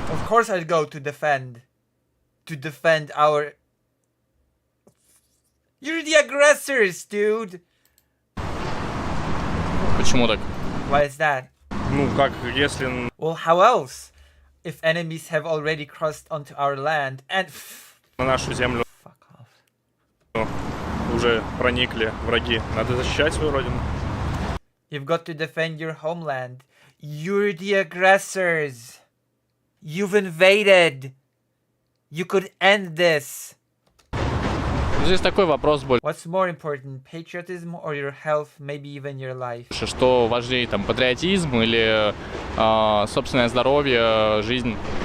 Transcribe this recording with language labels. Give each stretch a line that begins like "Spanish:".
English: Of course I'd go to defend our... You're the aggressors, dude!
Russian: Почему так?
English: Why is that?
Russian: Ну, как, если...
English: Well, how else? If enemies have already crossed onto our land and...
Russian: На нашу землю уже проникли враги. Надо защищать свою родину.
English: You've got to defend your homeland. You're the aggressors. You've invaded. You could end this.
Russian: Здесь такой вопрос больше,
English: What's more important, patriotism or your health, maybe even your life?
Russian: что важнее, там, патриотизм или собственное здоровье, жизнь?